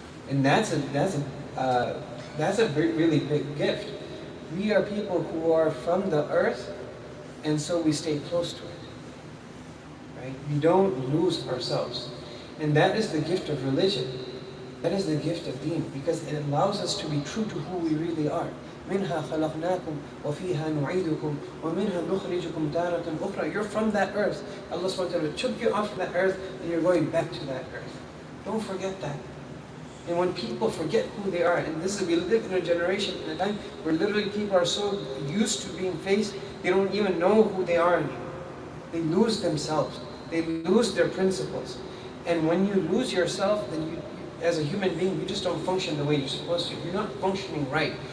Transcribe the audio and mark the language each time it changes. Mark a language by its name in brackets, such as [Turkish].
[English] And that's a really big gift. We are people who are from the earth, and so we stay close to it. Right? We don't lose ourselves. And that is the gift of religion. That is the gift of deen, because it allows us to be true to who we really are. [Arabic] منها خلقناكم وفيها نعيدكم ومنها نخرجكم تارة أخرى. [English] You're from that earth. Allah subhanahu wa ta'ala took you off that earth and you're going back to that earth. Don't forget that. And when people forget who they are, and this is, we live in a generation, in a time where literally people are so used to being faced, they don't even know who they are anymore. They lose themselves. They lose their principles. And when you lose yourself, then you, as a human being, you just don't function the way you're supposed to. You're not functioning right.